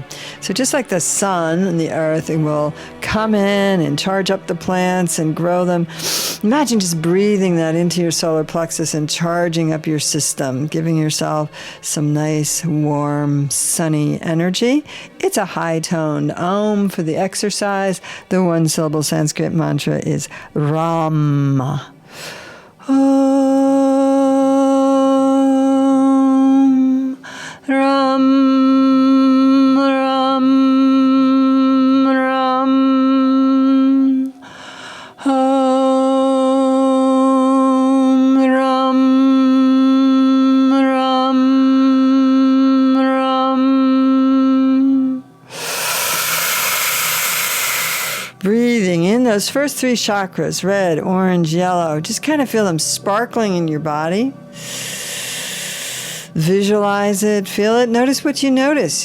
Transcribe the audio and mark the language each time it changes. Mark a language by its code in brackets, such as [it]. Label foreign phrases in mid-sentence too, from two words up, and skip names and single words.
[en] So just like the sun and the earth, it will come in and charge up the plants and grow them. Imagine just breathing that into your solar plexus and charging up your system, giving yourself some nice, warm, sunny energy. It's a high-toned Om for the exercise. The one-syllable Sanskrit mantra is Ram. Om. Ram. Ram. Ram. Om. Ram. Ram. Ram. Breathing in those first three chakras, red, orange, yellow. Just kind of feel them sparkling in your body. Visualize it, feel it. Notice what you notice.